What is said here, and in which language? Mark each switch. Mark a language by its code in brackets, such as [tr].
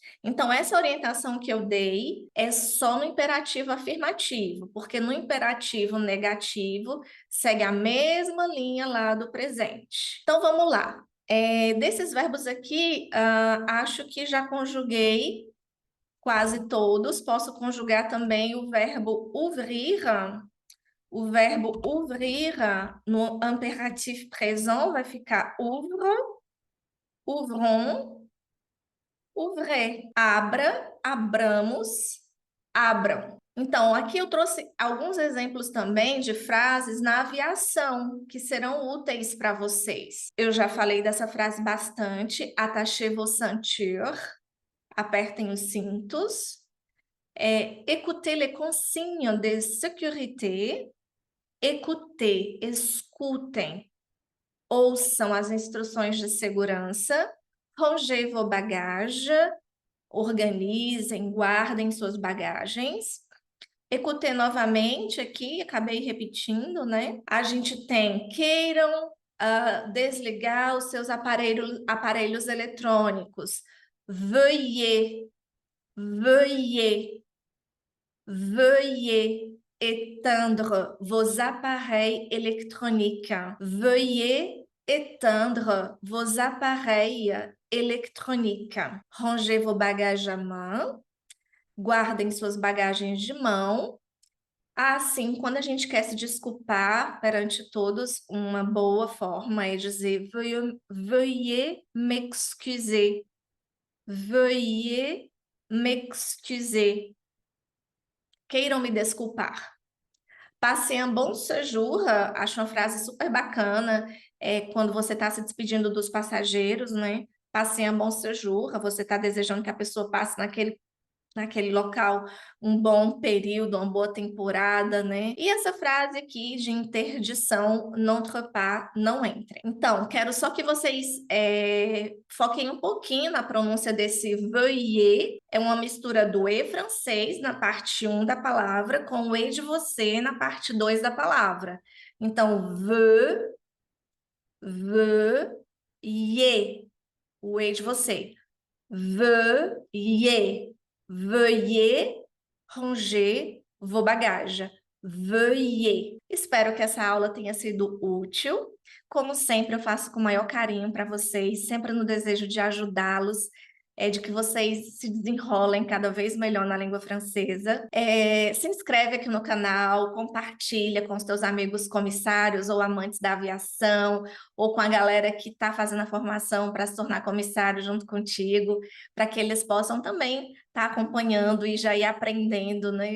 [pt] Então, essa orientação que eu dei é só no imperativo afirmativo, porque no imperativo negativo segue a mesma linha lá do presente. Então, vamos lá. Desses verbos aqui, acho que já conjuguei quase todos. Posso conjugar também o verbo ouvrir. O verbo ouvrir no impératif présent vai ficar [fr] ouvre, ouvrons, ouvrez. [pt] Abra, abramos, abram. Então, aqui eu trouxe alguns exemplos também de frases na aviação que serão úteis para vocês. Eu já falei dessa frase bastante. [fr] Attachez vos ceintures. [pt] Apertem os cintos. [fr] Écoutez les consignes de sécurité. Écoutez, [pt] escutem, ouçam as instruções de segurança. [fr] Rangez vos bagages, [pt] organizem, guardem suas bagagens. Écoutez novamente aqui, acabei repetindo, né? A gente tem queiram desligar os seus aparelhos eletrônicos. [fr] Veuillez, veuillez, veuillez éteindre vos appareils électroniques. Veuillez éteindre vos appareils électroniques. Rangez vos bagages à main. [pt] Guardem suas bagagens de mão. Assim, quando a gente quer se desculpar perante todos, uma boa forma é dizer [fr] veuillez m'excuser. Veuillez m'excuser. [pt] Queiram me desculpar. [fr] Passez un bon séjour, [pt] acho uma frase super bacana, quando você está se despedindo dos passageiros, né? [fr] Passez un bon séjour, [pt] você está desejando que a pessoa passe naquele local um bom período, uma boa temporada, né? E essa frase aqui de interdição, [fr] n'entre pas, [pt] não entre. Então, quero só que vocês foquem um pouquinho na pronúncia desse veuillez. É uma mistura do E francês na parte 1 da palavra com o E de você na parte 2 da palavra. Então, veuillez, o E de você. [fr] Veuillez. Veuillez ranger vos bagages. Veuillez. [pt] Espero que essa aula tenha sido útil. Como sempre, eu faço com o maior carinho para vocês, sempre no desejo de ajudá-los, de que vocês se desenrolem cada vez melhor na língua francesa. Se inscreve aqui no canal, compartilha com os teus amigos comissários ou amantes da aviação, ou com a galera que está fazendo a formação para se tornar comissário junto contigo, para que eles possam também estar acompanhando e já ir aprendendo, né?